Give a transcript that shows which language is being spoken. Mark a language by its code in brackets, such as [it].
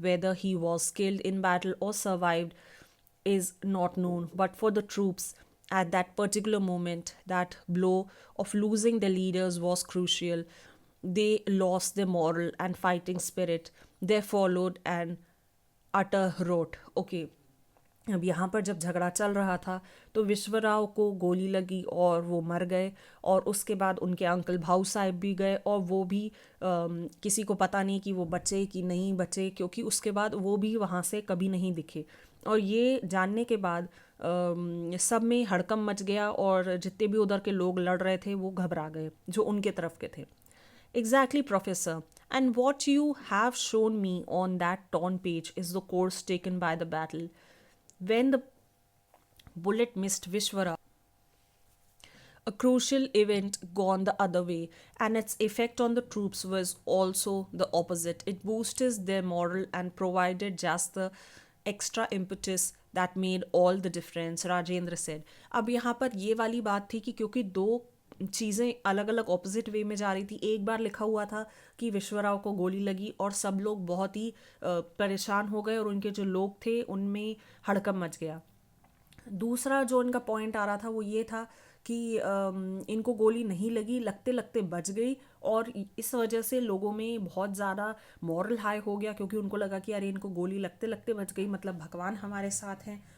[en] Whether he was killed in battle or survived is not known, but for the troops at that particular moment, that blow of losing their leaders was crucial. They lost their moral and fighting spirit. There followed an utter rot. [hi] Okay, अब यहाँ पर जब झगड़ा चल रहा था तो विश्वराव को गोली लगी और वो मर गए, और उसके बाद उनके अंकल भाऊ साहब भी गए, और वो भी किसी को पता नहीं कि वो बचे कि नहीं बचे, क्योंकि उसके बाद वो भी वहाँ से कभी नहीं दिखे। और ये जानने के बाद सब में हड़कंप मच गया, और जितने भी उधर के लोग लड़ रहे थे वो घबरा गए जो उनके तरफ के थे। [en] Exactly, Professor. And what you have shown me on that torn page is the course taken by the battle. When the bullet missed Vishwara, a crucial event gone the other way, and its effect on the troops was also the opposite. It boosted their morale and provided just the extra impetus that made all the difference, Rajendra said. [hi] अब यहाँ पर ये वाली बात थी कि क्योंकि दो चीज़ें अलग अलग ऑपोजिट वे में जा रही थी। एक बार लिखा हुआ था कि विश्वराव को गोली लगी और सब लोग बहुत ही परेशान हो गए और उनके जो लोग थे उनमें हड़कंप मच गया। दूसरा जो इनका पॉइंट आ रहा था वो ये था कि इनको गोली नहीं लगी, लगते लगते बच गई, और इस वजह से लोगों में बहुत ज़्यादा मॉरल हाई हो गया, क्योंकि उनको लगा कि अरे इनको गोली लगते लगते बच गई, मतलब भगवान हमारे साथ हैं।